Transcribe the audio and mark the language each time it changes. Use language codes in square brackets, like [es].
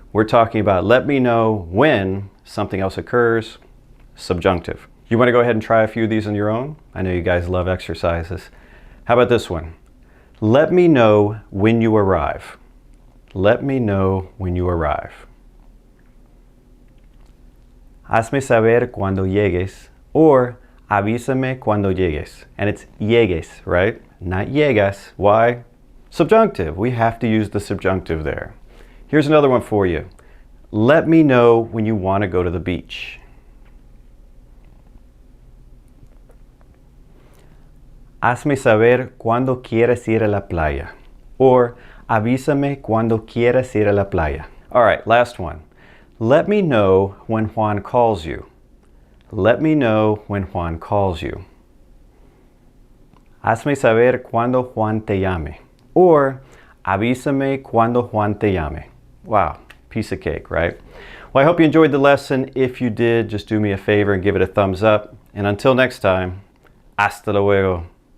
[en] We're talking about let me know when something else occurs, subjunctive. You want to go ahead and try a few of these on your own? I know you guys love exercises. How about this one? Let me know when you arrive. Let me know when you arrive. [es] Hazme saber cuando llegues, or avísame cuando llegues. [en] And it's llegues, right? Not llegas. Why? Subjunctive. We have to use the subjunctive there. Here's another one for you. Let me know when you want to go to the beach. [es] Hazme saber cuando quieres ir a la playa. Or avísame cuando quieras ir a la playa. [en] All right, last one. Let me know when Juan calls you. Let me know when Juan calls you. [es] Hazme saber cuando Juan te llame. Or avísame cuando Juan te llame. [en] Wow, piece of cake, right? Well, I hope you enjoyed the lesson. If you did, just do me a favor and give it a thumbs up. And until next time, [es] hasta luego.